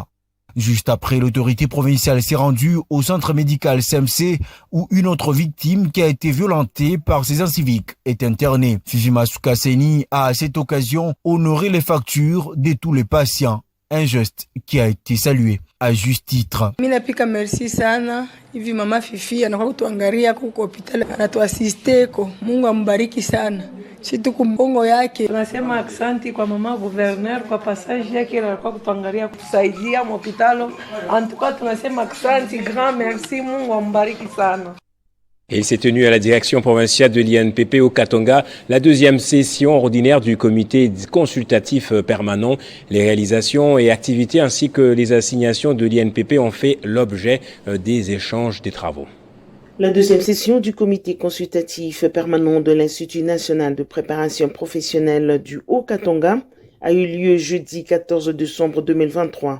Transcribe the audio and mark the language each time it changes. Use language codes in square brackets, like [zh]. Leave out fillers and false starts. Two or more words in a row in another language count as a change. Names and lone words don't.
[fr] Juste après, l'autorité provinciale s'est rendue au centre médical CMC où une autre victime qui a été violentée par ses inciviques est internée. Fifi Masuka Saini a à cette occasion honoré les factures de tous les patients. Un geste qui a été salué à juste titre. [sw] Mina pika merci sana. Hivi mama Fifi anakuwa kutuangalia huko hospitali, anatuasisteko. Mungu ambariki sana. Situ kumbongo yake. Tunasema asante kwa mama gouverneur kwa passage yake alikuwa kutuangalia kutusaidia mu hospitali. [fr] En tout cas [sw] tunasema asante, [fr] grand merci, [sw] Mungu ambariki sana. [fr] Et il s'est tenu à la direction provinciale de l'INPP au Katanga la deuxième session ordinaire du comité consultatif permanent. Les réalisations et activités ainsi que les assignations de l'INPP ont fait l'objet des échanges des travaux. La deuxième session du comité consultatif permanent de l'Institut national de préparation professionnelle du Haut-Katanga a eu lieu jeudi 14 décembre 2023.